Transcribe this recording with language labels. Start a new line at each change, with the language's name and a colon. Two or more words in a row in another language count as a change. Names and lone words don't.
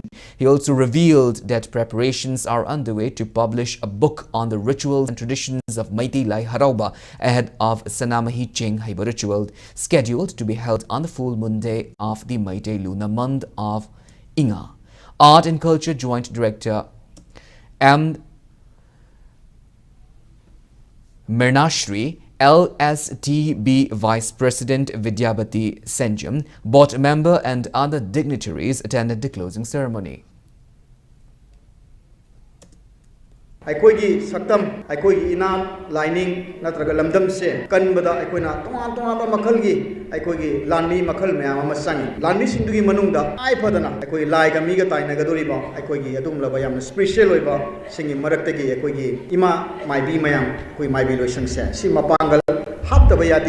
English: He also revealed that preparations are underway to publish a book on the rituals and traditions of Meitei Lai Harauba ahead of Sanamahi Cheng Haiba ritual, scheduled to be held on the full moon day of the Meitei lunar month of Inga. Art and Culture Joint Director M. Mirnashri, LSTB Vice President Vidyabati Senjam, board member and other dignitaries attended the closing ceremony.
Manipuri: ꯑꯩꯈꯣꯏꯒꯤ ꯁꯛꯇꯝ ꯑꯩꯈꯣꯏꯒꯤ ꯏꯅꯥꯠ ꯂꯥꯏꯅꯤꯡ ꯅꯠꯇ꯭ꯔꯒ ꯂꯝꯗꯝꯁꯦ ꯀꯟꯕꯗ ꯑꯩꯈꯣꯏꯅ ꯇꯣꯉꯥꯟ ꯇꯣꯉꯥꯟꯕ ꯃꯈꯜꯒꯤ ꯑꯩꯈꯣꯏꯒꯤ ꯂꯥꯟꯃꯤ ꯃꯈꯜ ꯃꯌꯥꯝ ꯑꯃ ꯆꯪꯏ ꯂꯥꯟꯃꯤꯁꯤꯡꯗꯨꯒꯤ ꯃꯅꯨꯡꯗ ꯇꯉꯥꯏ ꯐꯗꯅ ꯑꯩꯈꯣꯏ ꯂꯥꯏꯒ ꯃꯤꯒ ꯇꯥꯏꯅꯒꯗꯧꯔꯤꯕ ꯑꯩꯈꯣꯏꯒꯤ ꯑꯗꯨꯒꯨꯝꯂꯕ ꯌꯥꯝꯅ ꯁ꯭ꯄꯦꯁꯤꯌꯦꯜ ꯑꯣꯏꯕ ꯁꯤꯡꯒꯤ ꯃꯔꯛꯇꯒꯤ ꯑꯩꯈꯣꯏꯒꯤ ꯏꯃꯥ ꯃꯥꯏꯕꯤ ꯃꯌꯥꯝ ꯑꯩꯈꯣꯏ ꯃꯥꯏꯕꯤ ꯂꯣꯏꯁꯪꯁꯦ ꯁꯤ ꯃꯄꯥꯡꯒꯜ ꯍꯥꯞꯇꯕ ꯌꯥꯗꯦ